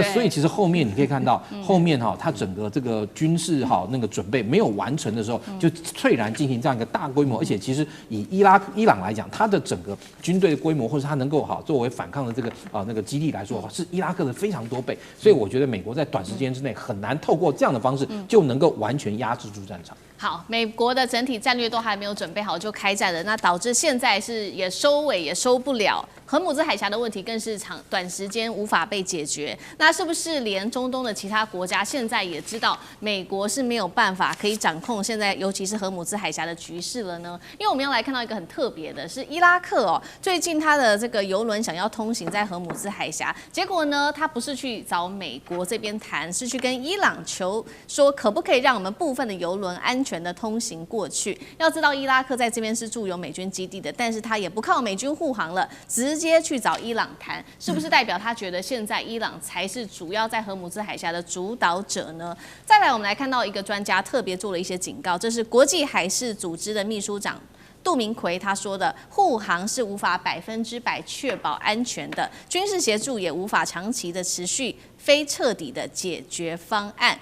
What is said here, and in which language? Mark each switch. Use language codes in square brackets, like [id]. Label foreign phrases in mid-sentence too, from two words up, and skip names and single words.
[zh] 所以其實後面你可以看到，後面他整個這個軍事那個準備沒有完成的時候，就猝然進行這樣一個大規模，而且其實以伊朗來講，它的整個軍隊的規模，或是它能夠作為反抗的這個那個基地來說，是伊拉克的非常多倍。所以我覺得美國在短時間之內很難透過這樣的方式就能夠完全壓制住戰場。好，美國的整體戰略都還沒有準備好就開戰了，那導致現在是也收尾也收不了，荷姆茲海峽的問題更是短時間無法被解決。那是不是連中東的其他國家現在也知道美國是沒有辦法可以掌控現在尤其是荷姆茲海峽的局勢了呢？因為我们要來看到一個很特別的是伊拉克最近他的這個郵輪想要通行在荷姆茲海峽，結果呢他不是去找美國這邊談，是去跟伊朗求說可不可以讓我們部分的郵輪安全的通行過去。要知道伊拉克在這邊是駐有美軍基地的，但是他也不靠美軍護航了，直接去找伊朗談，是不是代表他覺得現在伊朗才是主要在荷姆茲海峽的主導者呢？再來我們來看到一個專家特別做了一些警告，這是國際海事組織的秘書長杜明奎他說的，護航是無法100%確保安全的，軍事協助也無法長期的持續非徹底的解決方案。